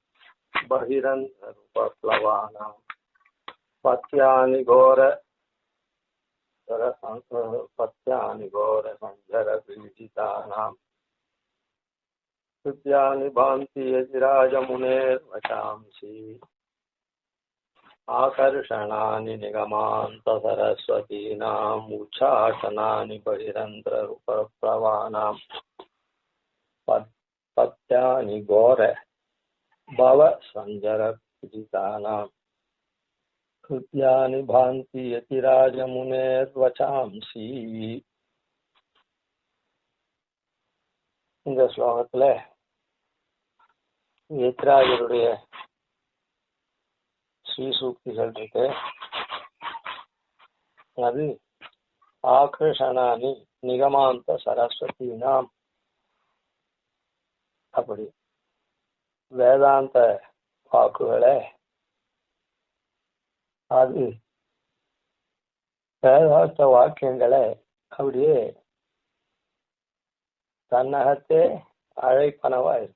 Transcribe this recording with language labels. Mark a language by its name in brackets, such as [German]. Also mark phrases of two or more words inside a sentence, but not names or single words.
[Sanskrit] बहिरन्तरूपप्लवानां पत्यानि घोरसञ्जरपीडितानां कृत्यानि भान्ति यतिराजमुनेर्वचांसि आकर्षणानि निगमान्तसरस्वतीनाम् उच्चाटनानि बहिरन्तरूपप्लवानां पत्यानि घोर भवसञ्जरपीडितानां कृत्यानि भान्ति यतिराजमुनेर्वचांसि. [Tamil] இந்த ஸ்லோகத்துல யதிராஜருடைய ஸ்ரீசூக்திகள் இருக்கு. அது [Sanskrit] आकर्षणानि निगमान्त सरस्वतीनाम्, [Tamil] அப்படி வேதாந்த வாக்குகளை அது வேதாந்த வாக்கியங்களை அப்படியே தன்னகத்தே அழைப்பனவா இருக்கு.